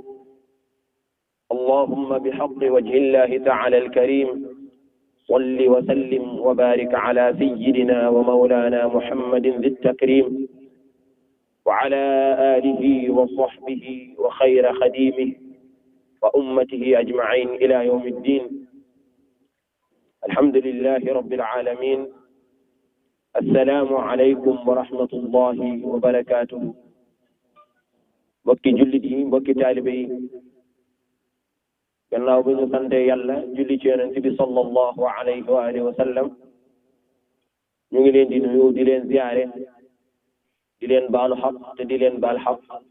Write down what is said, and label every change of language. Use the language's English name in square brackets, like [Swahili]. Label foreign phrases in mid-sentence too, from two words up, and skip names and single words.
[Arabic] اللهم بحق وجه الله تعالى الكريم صل وسلم وبارك على سيدنا ومولانا محمد ذي التكريم وعلى آله وصحبه وخير خديمه وأمته أجمعين إلى يوم الدين. الحمد لله رب العالمين. السلام عليكم ورحمة الله وبركاته. [Wolof] mbokki jullit yi mbokki taalibe yi gannaaw bi ñu sante yàlla julli ci yonent bi [Arabic] صلى الله عليه وعلى آله وسلم [Wolof] ñu ngi leen di nuyu di leen ziyaare di leen baalu xaq te di leen baal xaq